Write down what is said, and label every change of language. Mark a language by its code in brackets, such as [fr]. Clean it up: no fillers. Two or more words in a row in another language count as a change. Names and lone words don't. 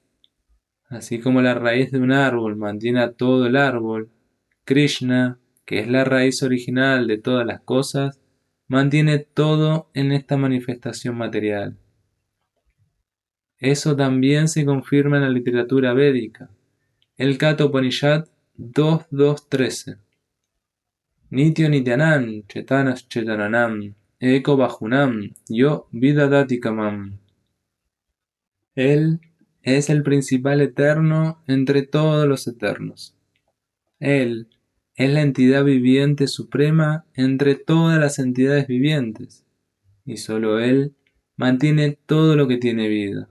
[es] Así como la raíz de un árbol mantiene a todo el árbol, Krishna, que es la raíz original de todas las cosas, mantiene todo en esta manifestación material. Eso también se confirma en la literatura védica. El Katha Upanishad 2.2.13. [sa] नित्यो नित्यानां चेतनश् चेतनानाम् एको बहूनां यो विदधाति कामान्. [es] Él es el principal eterno entre todos los eternos. Él es la entidad viviente suprema entre todas las entidades vivientes, y solo Él mantiene todo lo que tiene vida.